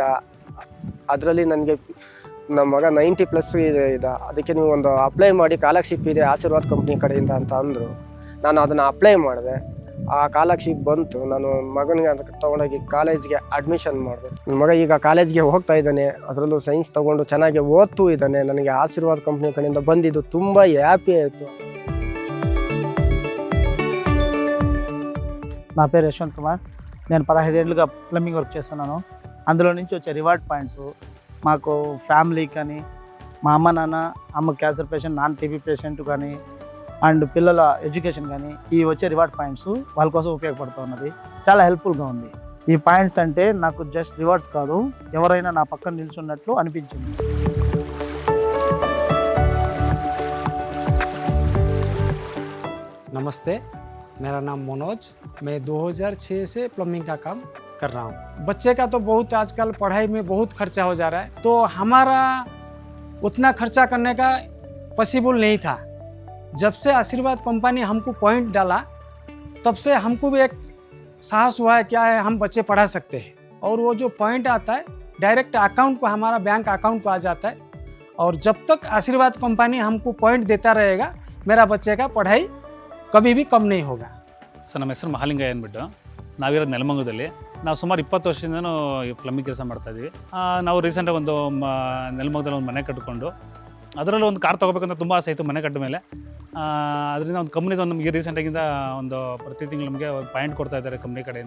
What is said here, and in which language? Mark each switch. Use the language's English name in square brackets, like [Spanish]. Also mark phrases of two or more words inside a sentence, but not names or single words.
[Kannada] ಅದರಲ್ಲಿ ನನಗೆ ನಮ್ಮ ಮಗ 90+ ಇದೆ, ಅದಕ್ಕೆ ನೀವು ಒಂದು ಅಪ್ಲೈ ಮಾಡಿ, ಸ್ಕಾಲರ್ಶಿಪ್ ಇದೆ ಆಶೀರ್ವಾದ್ ಕಂಪ್ನಿ ಕಡೆಯಿಂದ ಅಂತ ಅಂದರು. ನಾನು ಅದನ್ನು ಅಪ್ಲೈ ಮಾಡಿದೆ. ಆ ಸ್ಕಾಲರ್ಶಿಪ್ ಬಂತು. ನಾನು ಮಗನಿಗೆ ಅದಕ್ಕೆ ತೊಗೊಂಡೋಗಿ ಕಾಲೇಜ್ಗೆ ಅಡ್ಮಿಷನ್ ಮಾಡಿದೆ. ನನ್ನ ಮಗ ಈಗ ಕಾಲೇಜ್ಗೆ ಹೋಗ್ತಾ ಇದ್ದಾನೆ. ಅದರಲ್ಲೂ ಸೈನ್ಸ್ ತೊಗೊಂಡು ಚೆನ್ನಾಗಿ ಓದ್ತೂ ಇದ್ದಾನೆ. ನನಗೆ ಆಶೀರ್ವಾದ್ ಕಂಪ್ನಿ ಕಡೆಯಿಂದ ಬಂದಿದ್ದು ತುಂಬ ಹ್ಯಾಪಿ ఆయిತು. [Telugu] నా పేరు యశ్వంత్ కుమార్. నేను 15 ఏళ్ళుగా [English] plumbing work [Telugu] చేస్తున్నాను. అందులో నుంచి వచ్చే [English] reward points [Telugu] మాకు ఫ్యామిలీకి కానీ, మా అమ్మ నాన్న, అమ్మ [English] cancer patient, [Telugu] నాన్న [English] TB patient [Telugu] కానీ, అండ్ పిల్లల ఎడ్యుకేషన్ కానీ, ఈ వచ్చే [English] reward points [Telugu] వాళ్ళ కోసం ఉపయోగపడుతూ ఉన్నది. చాలా హెల్ప్ఫుల్గా ఉంది. ఈ పాయింట్స్ అంటే నాకు [English] just rewards [Telugu] కాదు, ఎవరైనా నా పక్కన నిల్చున్నట్లు అనిపించింది. [Hindi] नमस्ते, मेरा नाम मनोज। मैं 2006 से प्लम्बिंग का काम कर रहा हूँ। बच्चे का तो बहुत आजकल पढ़ाई में बहुत खर्चा हो जा रहा है, तो हमारा उतना खर्चा करने का पॉसिबल नहीं था। जब से आशीर्वाद कंपनी हमको पॉइंट डाला, तब से हमको भी एक साहस हुआ है क्या है हम बच्चे पढ़ा सकते हैं। और वो जो पॉइंट आता है [English] direct account [Hindi] को, हमारा [English] bank account [Hindi] को आ जाता है। और जब तक आशीर्वाद कंपनी हमको पॉइंट देता रहेगा, मेरा बच्चे का पढ़ाई कभी भी कम नहीं होगा। [Kannada] ಸರ್, ನಮ್ಮ ಹೆಸರು ಮಹಾಲಿಂಗಯ್ಯ ಅಂದ್ಬಿಟ್ಟು. ನಾವಿರೋದು ನೆಲಮಂಗಲದಲ್ಲಿ. ನಾವು ಸುಮಾರು 20 ವರ್ಷದಿಂದನೂ ಈ ಪ್ಲಂಬಿಂಗ್ ಕೆಲಸ ಮಾಡ್ತಾಯಿದ್ವಿ. ನಾವು ರೀಸೆಂಟಾಗಿ ಒಂದು ನೆಲಮಂಗಲದಲ್ಲಿ ಒಂದು ಮನೆ ಕಟ್ಟಿಕೊಂಡು, ಅದರಲ್ಲೂ ಒಂದು ಕಾರ್ ತೊಗೋಬೇಕಂತ ತುಂಬ ಆಸೆ ಇತ್ತು ಮನೆ ಕಟ್ಟಿದ ಮೇಲೆ. ಅದರಿಂದ ಒಂದು ಕಂಪ್ನಿದು ನಮಗೆ ರೀಸೆಂಟಾಗಿಂದ ಒಂದು ಪ್ರತಿ ತಿಂಗಳು ನಮಗೆ ಪಾಯಿಂಟ್ ಕೊಡ್ತಾ ಇದ್ದಾರೆ ಕಂಪ್ನಿ ಕಡೆಯಿಂದ.